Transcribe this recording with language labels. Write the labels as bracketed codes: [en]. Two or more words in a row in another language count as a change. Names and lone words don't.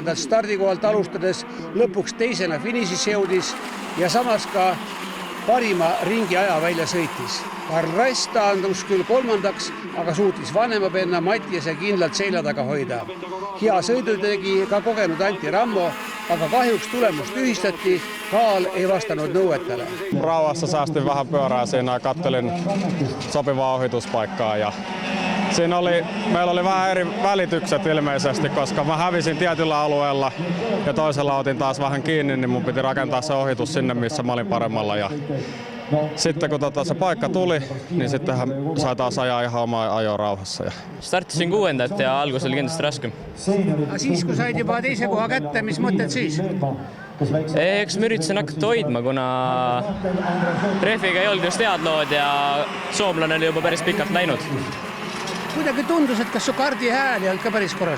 [et] stardikohalt alustades lõpuks teisena finišisse jõudis ja samas ka parima ringi aja välja sõitis. Karl Rass taandus küll 3., aga suutis vanemapenna Mattiase kindlalt selja taga hoida. Hea sõidu tegi ka kogenud Antti Rammo, aga kahjuks tulemust ühistati, kaal ei vastanud nõuetele. [fi] Rauhassa säästin vähän pyörää siinä, kattelin sopivaa ohituspaikkaa ja meillä oli vähän eri välitykset ilmeisesti, koska mä hävisin tietyllä alueella ja toisella otin taas vähän kiinni, niin mun piti rakentaa se ohitus sinne, missä mä olin paremmalla. Ja sitten kun se paikka tuli, niin sitten sai taas ajaa ihan omaa ajoa rauhassa. [et] Startisin 6. ja algus oli kindlasti raskem. Siis kun said juba teise koha kätte, mis mõtted siis? Eks ma üritasin hakata hoidma, kuna rehviga ei olnud just head lood ja soomlane oli juba päris pikalt läinud. Kuidagi tundus, et kas su kardi hääl ei olnud ka päris korras?